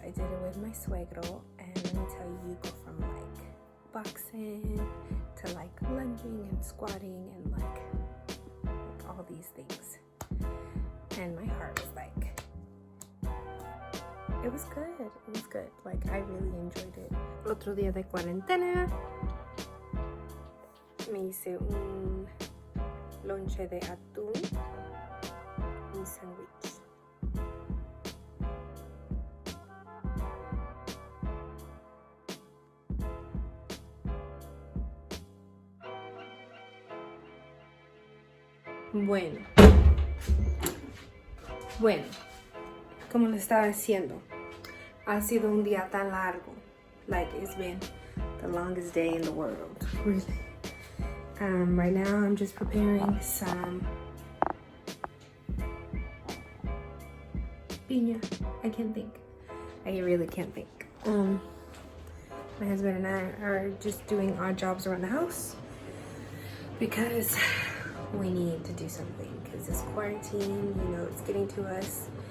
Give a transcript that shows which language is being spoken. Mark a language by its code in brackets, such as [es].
[en] I did it with my suegro, and let me tell you, you go from like boxing to like lunging and squatting and like all these things. And my heart was like, it was good. It was good. Like, I really enjoyed it. [es] Otro día de cuarentena, me hice un lonche de atún, un sándwich. Bueno, como les estaba diciendo, ha sido un día tan largo. [en] Like, it's been the longest day in the world, really. Right now I'm just preparing some piña. I can't think. I really can't think. My husband and I are just doing odd jobs around the house because we need to do something, because this quarantine, you know, it's getting to us.